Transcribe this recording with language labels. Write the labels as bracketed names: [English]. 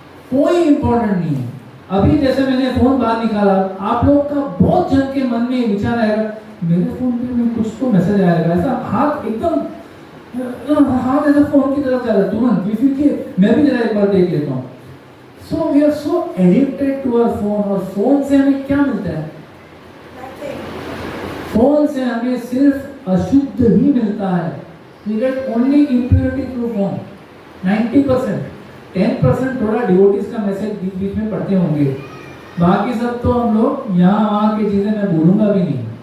[Hindi] कोई इंपॉर्टेंट नहीं है। अभी जैसे मैंने फोन बाहर निकाला, आप लोग का बहुत जन के मन में विचार आएगा, मेरे फोन पे में कुछ तो मैसेज आएगा, ऐसा हाथ एकदम हाथ ऐसा फोन की तरफ जा रहा है तुरंत, क्योंकि मैं भी जरा एक बार देख लेता हूँ। [English] So we are so addicted to our phone. [Hindi] और फोन से हमें क्या मिलता है? फोन से हमें सिर्फ अशुद्ध ही मिलता है। [English] We get only impurity through phone. [Hindi] 90%, 10% थोड़ा डिवोटीज का मैसेज बीच में पढ़ते होंगे, बाकी सब तो हम लोग यहाँ वहाँ की चीजें मैं बोलूंगा भी नहीं।